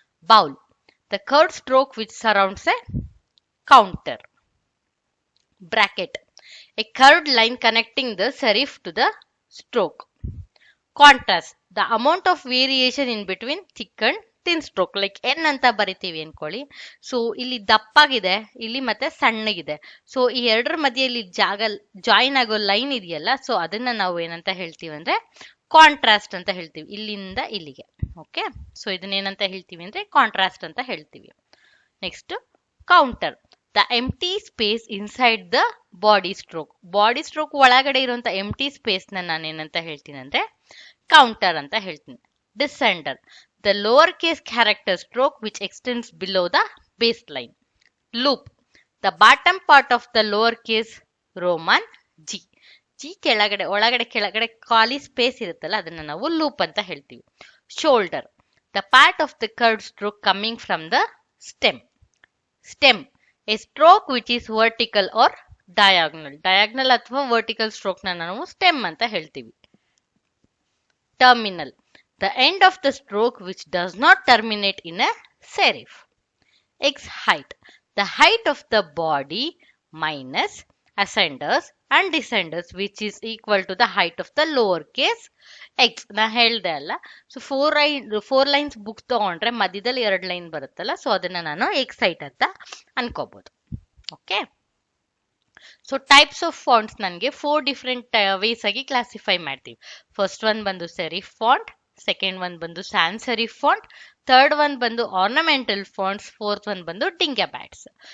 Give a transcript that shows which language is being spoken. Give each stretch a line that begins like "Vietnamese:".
English: Bowl, the curved stroke which surrounds a counter. Bracket, a curved line connecting the serif to the stroke. Contrast, the amount of variation in between thick and thin stroke, like N
Kannada: ಅಂತ ಬರಿತೀವಿ ಅನ್ಕೊಳ್ಳಿ. So ಇಲ್ಲಿ ದಪ್ಪಾಗಿದೆ, ಇಲ್ಲಿ ಮತ್ತೆ ಸಣ್ಣಗಿದೆ. So ಈ ಎರಡರ ಮಧ್ಯೆ ಇಲ್ಲಿ ಜಾಗ ಜಾಯಿನ್ ಆಗೋ ಲೈನ್ ಇದೆಯಲ್ಲ, ಸೊ ಅದನ್ನ ನಾವು ಏನಂತ ಹೇಳ್ತೀವಿ ಅಂದ್ರೆ ಕಾಂಟ್ರಾಸ್ಟ್ ಅಂತ ಹೇಳ್ತೀವಿ, ಇಲ್ಲಿಂದ ಇಲ್ಲಿಗೆ. ಓಕೆ, ಸೊ ಇದನ್ನೇನಂತ ಹೇಳ್ತೀವಿ ಅಂದ್ರೆ ಕಾಂಟ್ರಾಸ್ಟ್ ಅಂತ ಹೇಳ್ತೀವಿ.
English: Next counter, the empty space inside the body stroke.
Kannada: Body stroke ಒಳಗಡೆ ಇರುವಂತ ಎಂಟಿ ಸ್ಪೇಸ್ ನಾನೇನಂತ ಹೇಳ್ತೀನಿ ಅಂದ್ರೆ ಕೌಂಟರ್ ಅಂತ ಹೇಳ್ತೀನಿ.
English: Descender, the lowercase character stroke which extends below the baseline. Loop, the bottom part of the lowercase Roman g.
Kannada: ಕೆಳಗಡೆ ಒಳಗಡೆ ಕೆಳಗಡೆ ಖಾಲಿ ಸ್ಪೇಸ್ ಇರುತ್ತಲ್ಲ ಅದನ್ನ ನಾವು ಲೂಪ್ ಅಂತ ಹೇಳ್ತೀವಿ.
English: Shoulder, the part of the curved stroke coming from the stem. Stem, a stroke which is vertical or diagonal.
Kannada: diagonal ಅಥವಾ vertical stroke ನ ನಾವು ಸ್ಟೆಮ್ ಅಂತ ಹೇಳ್ತೀವಿ.
English: Terminal, the end of the stroke which does not terminate in a serif. X height, the height of the body minus ascenders and descenders which is equal to the height of the lowercase x.
Kannada: ನಾ ಹೇಳ್ದೆ ಅಲ್ಲ, so four lines book ತಗೊಂಡ್ರೆ ಮಧ್ಯದಲ್ಲಿ 2 line ಬರುತ್ತಲ್ಲ, so ಅದನ್ನ ನಾನು X height ಅಂತ ಅನ್ಕೋಬಹುದು. Okay, so types of fonts ನನಗೆ 4 ಡಿಫ್ರೆಂಟ್ ವೇಸ್ ಆಗಿ ಕ್ಲಾಸಿಫೈ ಮಾಡ್ತೀವಿ.
English: First one ಬಂದು serif font, second one ಬಂದು sans serif font, third one ಬಂದು ornamental fonts, fourth one ಬಂದು dingbats.